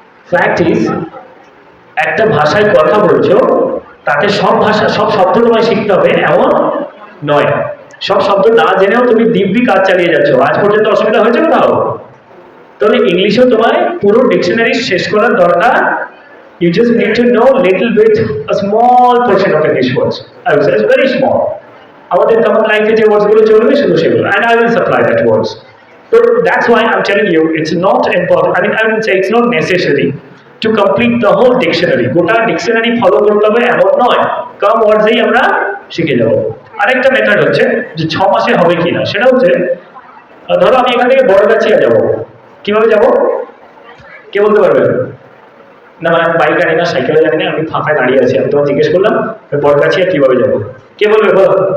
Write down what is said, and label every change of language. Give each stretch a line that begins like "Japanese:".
Bangla: Fact is, একটা ভাষায় কথা বলছো, তাতে সব ভাষা সব শব্দ তোমায় শিখতে হবে এমন নয়। সব শব্দ না জেনেও তুমি দিব্যি কাজ চালিয়ে যাচ্ছ, আজ পর্যন্ত অসুবিধা হয়েছে কোথাও? তাহলে ইংলিশেও তোমায় পুরো ডিকশনারি শেষ করার দরকার।
English: You just need to know little bit, a small portion of English words. I would say it's very small.
Bangla: আমাদের কমন লাইফে যে ওয়ার্ডস গুলো চলবে শুধু সেগুলো,
English: and I will supply that words. So that's why I'm telling you it's not important. I would say it's not necessary to complete the whole dictionary.
Bangla: গোটা dictionary follow করতে হবে এমন নয়, কম ওয়ার্ডসেই আমরা শিখে যাব। আরেকটা মেথড হচ্ছে যে 6 মাসে হবে কিনা, সেটা হচ্ছে ধরো আমি এখান থেকে বড়গাছিয়া যাব, কিভাবে যাব কে বলতে পারবে? না মানে আমি বাইক জানি না, সাইকেলে জানি না, আমি ফাঁকায় দাঁড়িয়ে আছি, আমি তোমার জিজ্ঞেস করলাম বড়গাছিয়া কিভাবে যাবো, কে বলবে বলো?